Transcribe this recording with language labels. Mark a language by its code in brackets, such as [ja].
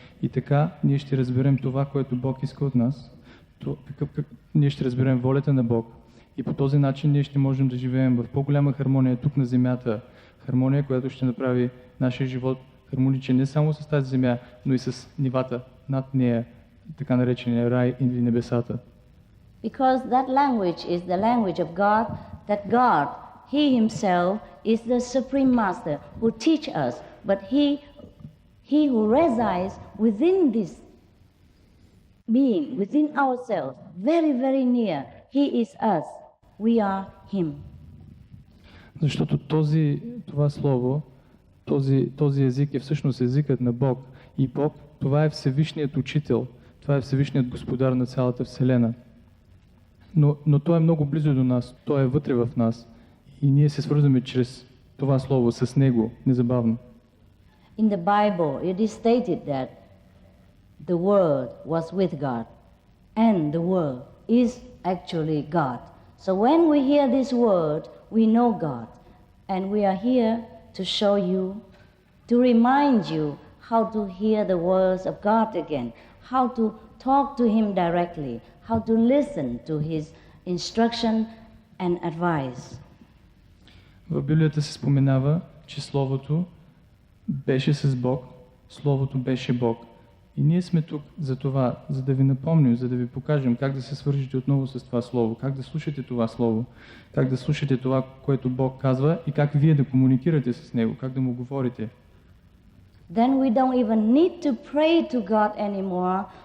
[bg] И така ние ще разберем това, което Бог иска от нас. Ние ще разберем волята на Бог. И по този начин ние ще можем да живеем в по-голяма хармония тук на земята. Хармония, която ще направи нашия живот хармоничен не само с тази земя, но и с нивата над нея, така наречения рай или небесата. [en] Because that language is the language of God, that God, He Himself, is the Supreme Master who teach us, but He who resides within this being, within ourselves, very, very near, He is us, we are Him. [bg] Защото това слово, този език е всъщност езикът на Бог. И Бог, това е Всевишният Учител, това е Всевишният Господар на цялата Вселена. Но Той е много близо до нас, Той е вътре в нас. И ние се свързваме чрез това слово с Него, незабавно. [en] In the Bible, it is stated that the Word was with God, and the Word is actually God. So when we hear this word, we know God, and we are here to show you, to remind you how to hear the words of God again, how to talk to Him directly, how to listen to His instruction and advice. [bg] В Библията се споменава, че Словото беше с Бог, Словото беше Бог. И ние сме тук за това, за да ви напомним, за да ви покажем как да се свържете отново с това Слово, как да слушате това Слово, как да слушате това, което Бог казва и как вие да комуникирате с Него, как да Му говорите. [en] Then we don't even need to pray to God anymore.